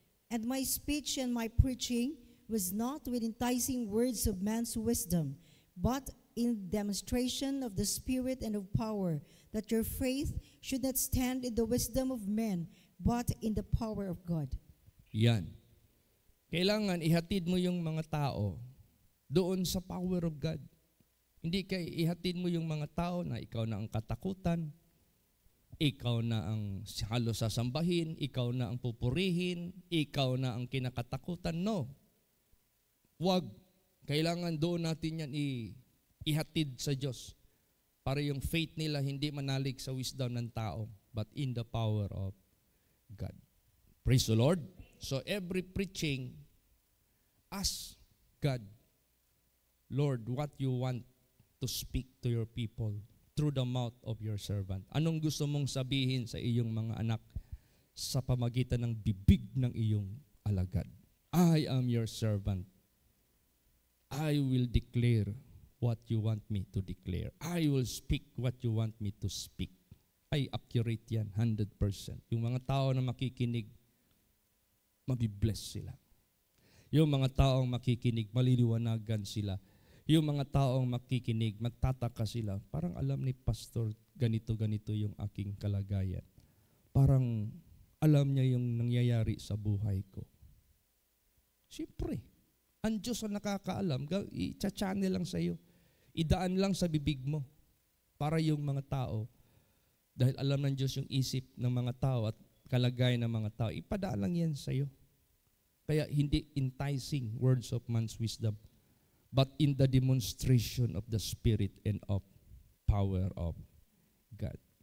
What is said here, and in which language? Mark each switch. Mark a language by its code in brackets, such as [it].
[en] And my speech and my preaching was not with enticing words of man's wisdom, but in demonstration of the Spirit and of power, that your faith should not stand in the wisdom of men, but in the power of God. [tl] Yan. Kailangan ihatid mo yung mga tao doon sa power of God. Hindi kay ihatid mo yung mga tao na ikaw na ang katakutan, ikaw na ang halos sasambahin, ikaw na ang pupurihin, ikaw na ang kinakatakutan. No. Wag. Kailangan doon natin yan ihatid sa Diyos para yung faith nila hindi manalig sa wisdom ng tao, [en] but in the power of God. Praise the Lord. So every preaching, ask God, Lord, what you want to speak to your people through the mouth of your servant. [tl] Anong gusto mong sabihin sa iyong mga anak sa pamagitan ng bibig ng iyong alagad? [en] I am your servant. I will declare what you want me to declare. I will speak what you want me to speak. [tl] Ay, accurate yan, 100%. Yung mga tao na makikinig, mabibless sila. Yung mga taong makikinig, maliliwanagan sila. Yung mga taong makikinig, magtataka sila. Parang alam ni Pastor, ganito-ganito yung aking kalagayan. Parang alam niya yung nangyayari sa buhay ko. Siyempre, ang Diyos ang nakakaalam, i-channel lang sa iyo. Idaan lang sa bibig mo para yung mga tao, dahil alam ng Diyos yung isip ng mga tao at kalagayan ng mga tao, ipadaan lang yan sa iyo. Kaya hindi [en] enticing words of man's wisdom, but in the demonstration of the Spirit and of power of God.